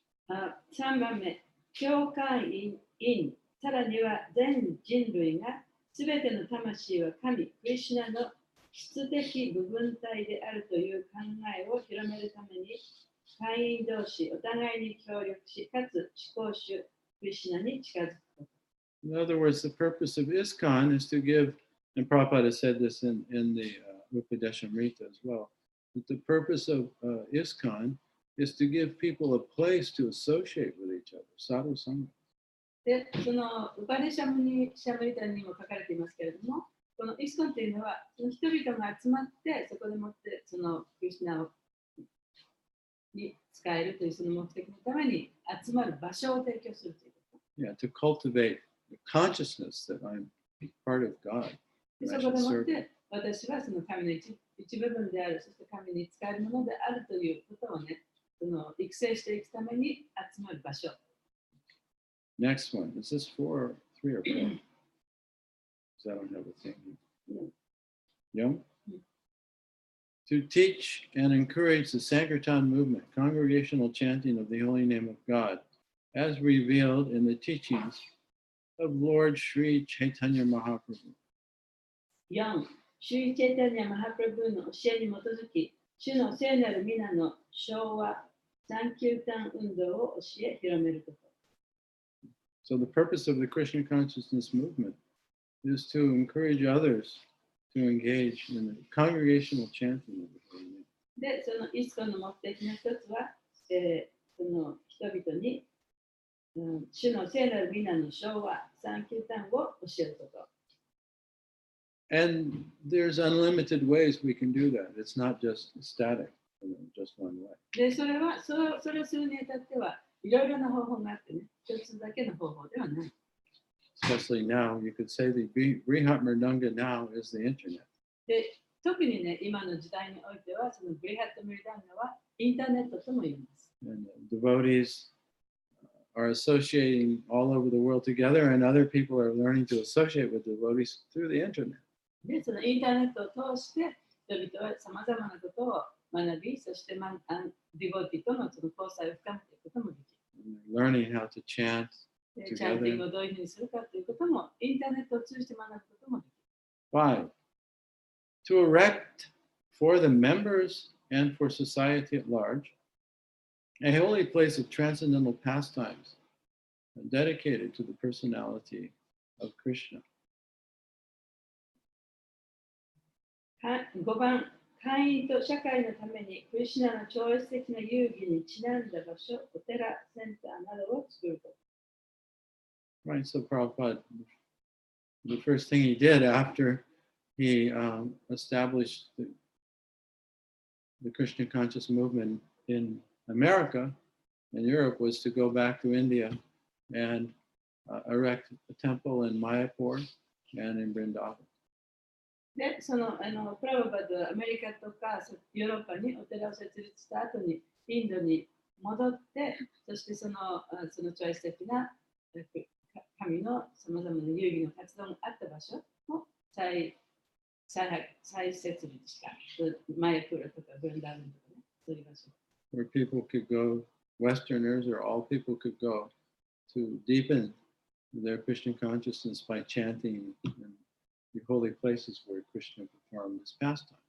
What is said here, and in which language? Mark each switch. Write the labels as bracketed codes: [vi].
[ja] 3番目、教会員、さらには全人類がすべての魂は神、クリシュナの質的部分体であるという考えを広めるために、会員同士お互いに協力し、かつ思考主、クリシュナに近づくこと。 [en] In other words, the purpose of ISKCON is to give, and Prabhupada said this in the Upadeshamrita as well, that the purpose of ISKCON is to give people a place to associate with each other, sadhu sangha. [ja] で、そのウパデシャムリタにも書かれていますけれども、このイスコンというのは、その人々が集まって、そこでもってそのクリシュナをに使えるというその目的のために集まる場所を提供するということ。 [en] Yeah, to cultivate the consciousness that I'm part of God. [ja] でそこでもって私はその神の一部分である、そして神に使えるものであるということをね、その育成していくために集まる場所。 [en] Next one. Is this 3 or 4? Because I don't have a thing. Yeah? To teach and encourage the Sankirtan movement, congregational chanting of the holy name of God, as revealed in the teachings of Lord Sri Chaitanya Mahaprabhu. 4. [ja] シュリ・チェイタニア・マハプラブーの教えに基づき、主の聖なる皆の昭和、サンキュータン運動を教え広めること。 [en] So the purpose of the Krishna consciousness movement is to encourage others to engage in the congregational chanting of the holy name. [ja] で、そのイスコンの目的の一つは、その人々に、主の聖なる皆の昭和、サンキュータンを教えること。 [en] And there's unlimited ways we can do that. It's not just static, just one way. [ja] で、それをするにあたっては、いろいろな方法があってね、一つだけの方法ではない。 [en] Especially now, you could say the Brihat Mridanga now is the internet. [ja] で、特にね、今の時代においては、そのブリハット・ムリダンガはインターネットとも言います。 [en] And devotees are associating all over the world together, and other people are learning to associate with devotees through the internet. [ja] で、そのインターネットを通して、人々はさまざまなことを学び、そして、ディボティとのその交際を深めていくこともできる。 [en] Learning how to chant [ja] で、チャンティングをどういうふうにするかということも、インターネットを通じて学ぶこともできる。 [en] 5. To erect for the members and for society at large a holy place of transcendental pastimes dedicated to the personality of Krishna. [ja] 5番、会員と社会のためにクリシュナの超越的な遊戯にちなんだ場所、お寺、センターなどを作ること。 [en] Right, so Prabhupada, the first thing he did after he established the Krishna conscious movement in America and Europe was to go back to India and erect a temple in Mayapur and in Vrindavan. [ja] で、プラブパドはアメリカとかヨーロッパにお寺を設立した後にインドに戻って、そしてその超越的な神のさまざまな遊戯の活動があった場所を再設立した。マヤプラとかブランダールとかね、そういう場所。 [en] Where people could go, Westerners or all people could go to deepen their Krishna consciousness by chanting in the holy places where Krishna performed his pastimes.